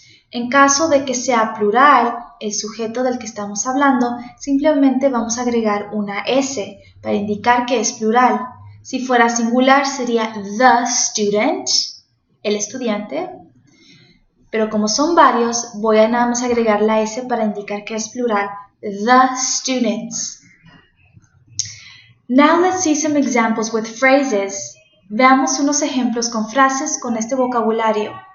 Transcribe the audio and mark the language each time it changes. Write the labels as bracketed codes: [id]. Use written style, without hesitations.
[es] En caso de que sea plural, el sujeto del que estamos hablando, simplemente vamos a agregar una S para indicar que es plural. Si fuera singular sería [en] the student, [es] el estudiante, pero como son varios, voy a nada más agregar la S para indicar que es plural, [en] the students. Now let's see some examples with phrases. [es] Veamos unos ejemplos con frases con este vocabulario.